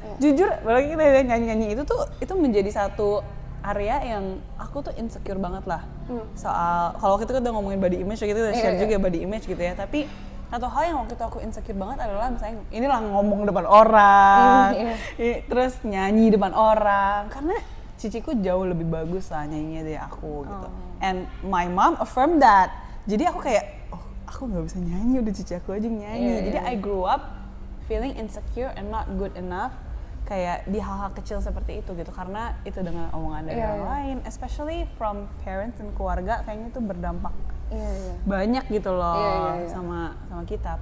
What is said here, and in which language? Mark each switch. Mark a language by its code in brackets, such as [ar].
[id] Jujur, apalagi kita nyanyi-nyanyi itu menjadi satu area yang aku tuh insecure banget lah. Soal kalau kita udah ngomongin body image gitu, kita share juga body image gitu ya. Tapi satu hal yang waktu itu aku insecure banget adalah misalnya inilah ngomong depan orang, terus nyanyi depan orang, karena ciciku jauh lebih bagus lah nyanyinya dari aku gitu. [en] And my mom affirmed that. [id] Jadi aku kayak, oh aku nggak bisa nyanyi, udah cici aku aja nyanyi. Jadi [en] I grew up feeling insecure and not good enough [id] kayak di hal-hal kecil seperti itu gitu, karena itu dengan omongan dari orang lain, [en] especially from parents [id] dan keluarga, kayaknya itu berdampak banyak gitu loh sama kita.